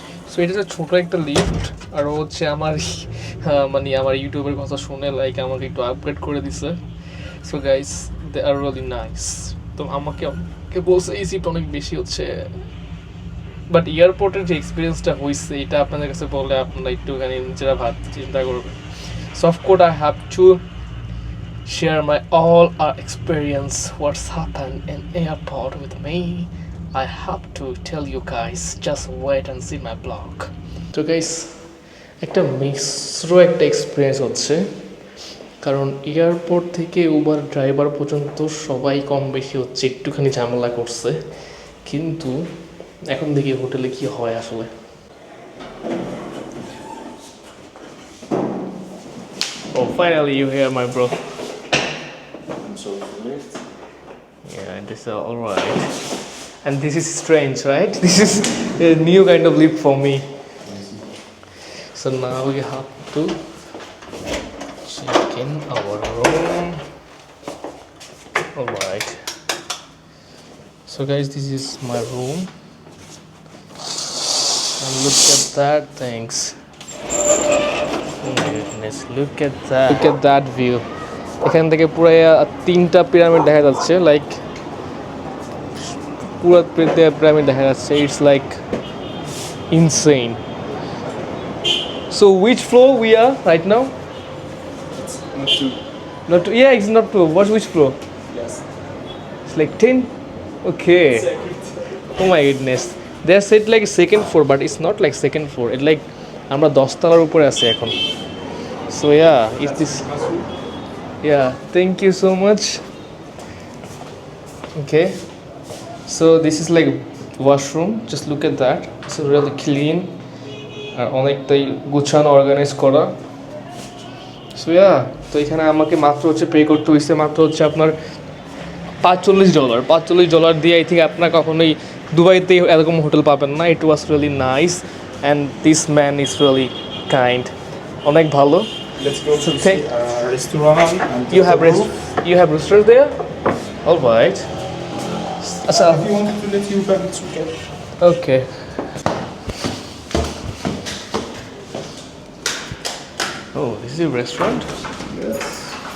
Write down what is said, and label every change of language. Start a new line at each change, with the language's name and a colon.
Bangla: So এটা হচ্ছে ছোটো একটা লিফট, আর ও হচ্ছে আমার মানে আমার ইউটিউবের কথা শুনে লাইক আমাকে একটু আপগ্রেড করে দিছে।
English: So guys they are really nice.
Bangla: তো আমাকে বলছে ইজিপ্ট অনেক বেশি হচ্ছে, বাট এয়ারপোর্টের যে এক্সপিরিয়েন্সটা হয়েছে এটা আপনাদের কাছে বলে আপনারা একটুখানি নিজেরা চিন্তা করবেন।
English: So of course I have to share my all our experience what's happened in airport with me. I have to tell you guys, just wait and see my blog.
Bangla: So guys, একটা মিশ্র একটা এক্সপিরিয়েন্স হচ্ছে, কারণ airport থেকে Uber driver পর্যন্ত সবাই কম বেশি হচ্ছে একটুখানি ঝামেলা করছে। কিন্তু এখন দেখি হোটেলে কি হয় আসলে।
English: Oh, finally you here, my bro. I'm sorry for late. Yeah, this is all right. And this is strange, right? This is a new kind of leap for me. So now we have to check in our room. All right. So guys, this is my room. And look at that things. Oh my goodness, look at that. Look at that view.
Bangla: এখান থেকে পুরো 3টা pyramid দেখা যাচ্ছে, like পুরো pyramid দেখা যাচ্ছে।
English: It's like insane. So which floor we are right now? It's not too. Not yeah, it's not floor. What's which floor? Yes. It's like 10. Okay. Oh my goodness. They said like second floor, but it's not like second floor. It's like
Bangla: আমরা 10 তলার উপরে আছি এখন।
English: So yeah, is this? Yeah. Thank you so much. Okay. So this is like washroom. Just look at that. It's really clean.
Bangla: আর অনেকটাই গুছানো, organise করা। So yeah, তো এখানে আমাকে মাত্র হচ্ছে পে করতে হয়েছে মাত্র হচ্ছে আপনার $45। $45 দিয়ে
English: I think
Bangla: আপনার কখনোই দুবাইতে এরকম হোটেল পাবেন না।
English: It was really nice and this man is really kind.
Bangla: অনেক ভালো।
English: Let's go So to take- the restaurant. And You have take a room. you have restaurant there? All right. আচ্ছা, If you wanted to let you back, it's okay. okay. Oh, this is a restaurant? Yes.